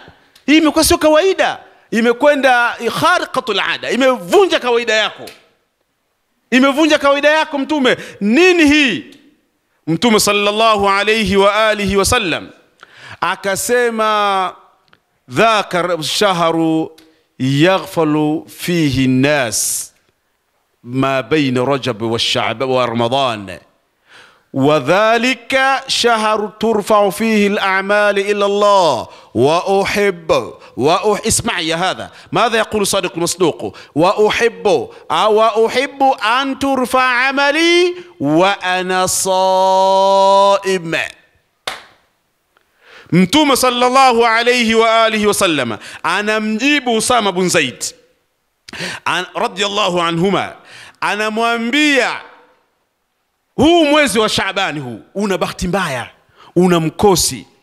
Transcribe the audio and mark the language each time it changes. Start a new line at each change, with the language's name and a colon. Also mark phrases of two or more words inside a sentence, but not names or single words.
Swahili: Hii imekuwa sio kawaida, imekwenda
Arabic: خارقة العادة,
Swahili: imevunja kawaida yako Mtume. Nini hii? Mtume
Arabic: صلى الله عليه وعلى آله وسلم akasema, ذاك شهر يغفل فيه الناس ما بين رجب وشعبان ورمضان, وذلك شهر ترفع فيه الأعمال إلى الله وأحب اسمع يا هذا ماذا يقول صادق المصدوق، وأحب أن ترفع عملي وأنا صائم.
Swahili: Mtume
Arabic: صلى الله عليه وعلى آله وسلم
Swahili: anamjibu Usama bin Zaid
Arabic: رضي الله عنهما,
Swahili: anamwambia huu mwezi wa Shaabani huu una bahati mbaya, una mkosi.